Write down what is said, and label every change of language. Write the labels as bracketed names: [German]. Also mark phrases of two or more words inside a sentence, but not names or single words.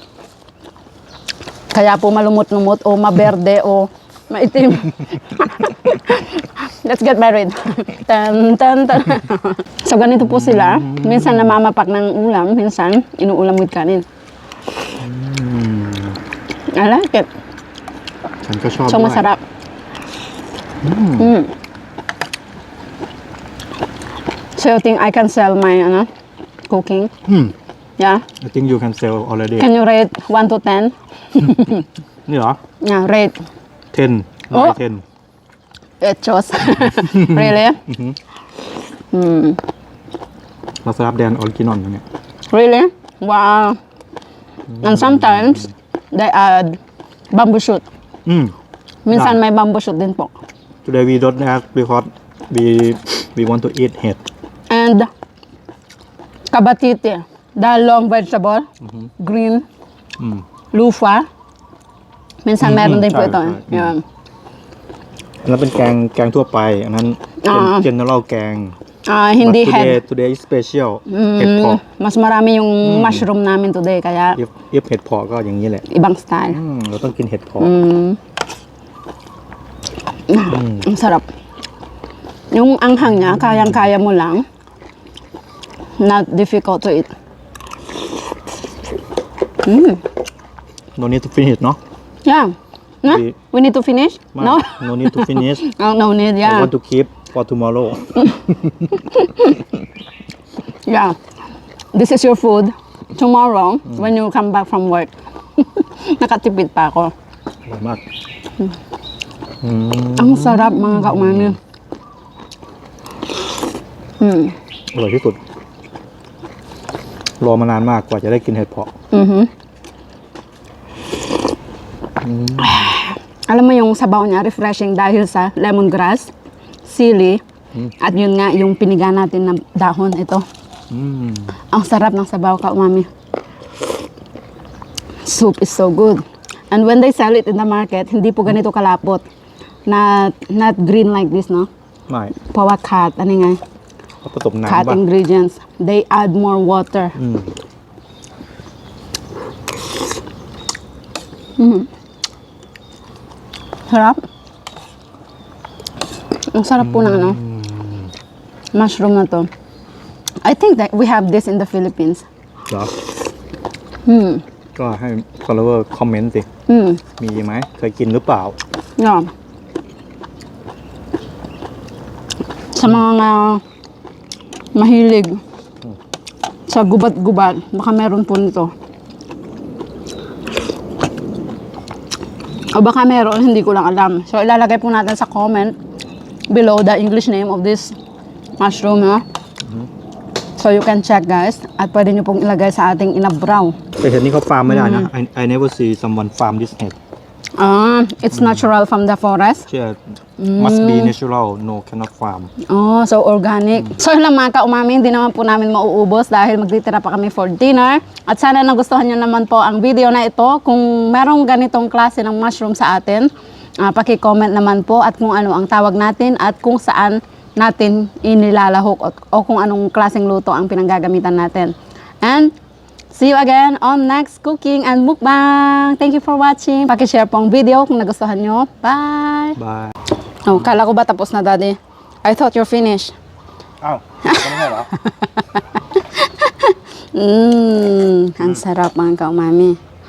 [Filipino] Kaya po malumot-lumot o maberde o maitim. [English] Let's get married. Tan, tan, tan. [Filipino] So ganito po sila. Minsan namamapak ng ulam, minsan inuulam with kanin. [English] I like it. [Thai] ฉันก็ชอบ So ด้วย masarap. [English] So you think I can sell my cooking? Yeah. I think you can sell already Can you rate 1 to 10? [Thai] นี่เหรอ [English] Yeah, rate. 10 Oh. 10 It shows. Really? [Thai] เราสลับแดนออริจินอลเนี่ย [English] Really? Wow. And sometimes, they add bamboo shoot. [Filipino] Minsan may [English] bamboo shoot [Filipino] din po. [English] Today we don't have because we want to eat head. And kabatiti, the long vegetable, green, lufa. [Filipino] Minsan meron din po ito. [English] Yeah. [Thai] อันนั้นเป็นแกงทั่วไป อันนั้นเป็น general แกง [Filipino] Hindi [English] But head. today is special เห็ดเพาะ [Filipino] Mas marami yung mushroom namin today, kaya [Thai] if เห็ดเพาะก็อย่างนี้แหละ [Filipino] ibang style. [Thai] เราต้องกินเห็ดเพาะ [Filipino] Ang sarap. Yung anghang niya, kayang-kaya mo lang. [English] Not difficult to eat. No need to finish เนาะ Yeah. No? We need to finish? No? No need to finish Oh, no need, I yeah. want to keep for tomorrow Yeah. This is your food. Tomorrow, when you come back from work. [Filipino] Nakatipid pa ako. [Thai] อร่อยมาก [Filipino] Ang sarap mga kaumami. [Thai] อร่อยที่สุด รอมานานมากกว่าจะได้กินเห็ดเพาะ [Filipino] Alam mo yung sabaw niya, refreshing dahil sa lemongrass, sili, at yun nga yung piniga natin na dahon ito. Ang sarap ng sabaw kaumami. [English] Soup is so good. And when they sell it in the market, [Filipino] hindi po ganito kalapot. [English] Not green like this, no? [Thai] ไม่ เพราะว่าขาดอันนี้ไง เขาผสม ขาด น้ำป่ะ [English] ingredients. They add more water. [Filipino] Sarap. Ang sarap po ng ano, mushroom na to. [English] I think that we have this in the Philippines. [Thai] เหรอก็ให้ follower คอมเมนต์สิ มีไหม เคยกินหรือเปล่า [English] Yeah. [Filipino] Sa mga mahilig sa gubat-gubat, baka meron po nito. O baka meron, hindi ko lang alam. So, ilalagay po natin sa comment [English] below the English name of this mushroom, [Filipino] ha? [English] So, you can check, guys. [Filipino] At pwede nyo pong ilagay sa ating inabraw. [Thai] แต่เห็ดนี้เขาฟาร์มไม่ได้นะ [English] I never see someone farm this head It's natural from the forest. เชื่อ must be natural no cannot farm Oh, so organic. [Filipino] So yun lang mga kaumami, hindi naman po namin mauubos dahil magtitira pa kami [English] for dinner. [Filipino] At sana nagustuhan nyo naman po ang video na ito. Kung merong ganitong klase ng mushroom sa atin, paki-comment naman po at kung ano ang tawag natin at kung saan natin inilalahok o kung anong klaseng luto ang pinanggagamitan natin. [English] And see you again on next cooking and mukbang. Thank you for watching. [Filipino] Paki-share po ang video kung nagustuhan nyo. [English] Bye! bye [Filipino] Oh, kala ko ba tapos na, Daddy? [English] I thought you're finished. [Thai] อ้าวไม่ใช่เหรอ [Filipino] Ang sarap mga kaumami.